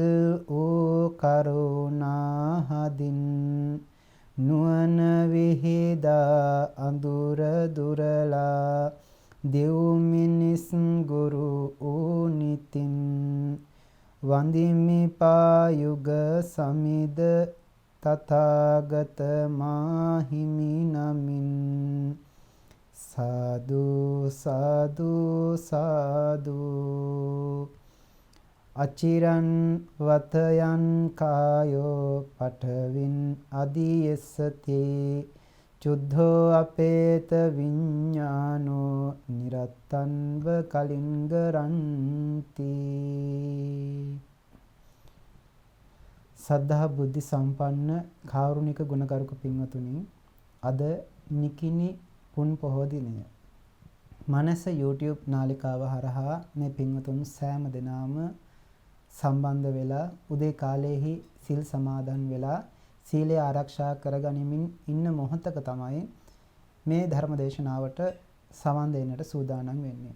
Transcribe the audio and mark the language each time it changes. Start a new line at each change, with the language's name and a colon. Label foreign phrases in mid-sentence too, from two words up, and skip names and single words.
Sinhala: වූ කරුණා හදින් නුවණ විහිදා අඳුර දුරලා දෙව් මිනිස් ගුරු උනිතින් වන්දිමි පායුග සමිද තථාගත මාහිමි නමින් සාදු සාදු සාදු
Pali: අචිරන් වතයන් කායෝ පඨවින් අදීයසති චුද්ධෝ අපේත විඤ්ඤානෝ නිරත්තන්ව කලින්ගරන්ති සද්ධා බුද්ධ
Sinhala: සම්පන්න කාරුණික ගුණගරුක පින්වතුනි අද නිකිනි පුන් පොහෝ දිනය මනස YouTube නාලිකාව හරහා මේ පින්වතුන් සෑම දිනම සම්බන්ධ වෙලා උදේ කාලයේහි සිල් සමාදන් වෙලා සීලය ආරක්ෂා කරගනිමින් ඉන්න මොහොතක තමයි මේ ධර්ම දේශනාවට සවන් දෙන්නට සූදානම් වෙන්නේ.